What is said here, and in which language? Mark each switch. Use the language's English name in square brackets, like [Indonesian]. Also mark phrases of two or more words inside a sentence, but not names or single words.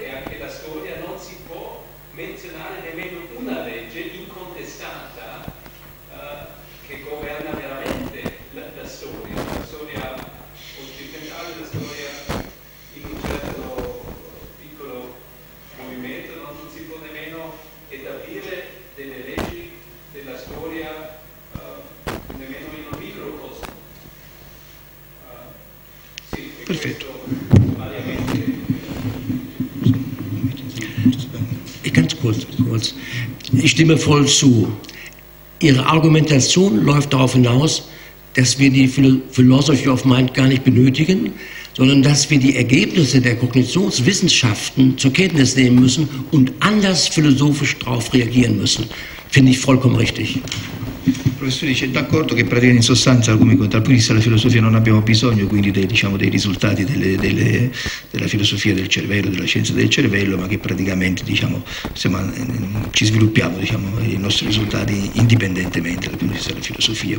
[Italian] e anche la storia, non si può menzionare nemmeno una legge incontestata che governa veramente la storia occidentale, la storia in un certo piccolo movimento, non si può nemmeno stabilire delle leggi della storia nemmeno in un microcosmo. Sì, perfetto. [German] Ganz kurz. Ich stimme voll zu. Ihre Argumentation läuft darauf hinaus, dass wir die [English] Philosophy of Mind [German] gar nicht benötigen, sondern dass wir die Ergebnisse der Kognitionswissenschaften zur Kenntnis nehmen müssen und anders philosophisch darauf reagieren müssen. Finde ich vollkommen richtig. [Italian] Il professore dice d'accordo che praticamente in sostanza dal punto di vista della filosofia non abbiamo bisogno quindi dei risultati della filosofia del cervello, della scienza del cervello, ma che praticamente ci sviluppiamo i nostri risultati indipendentemente dal punto di vista della filosofia.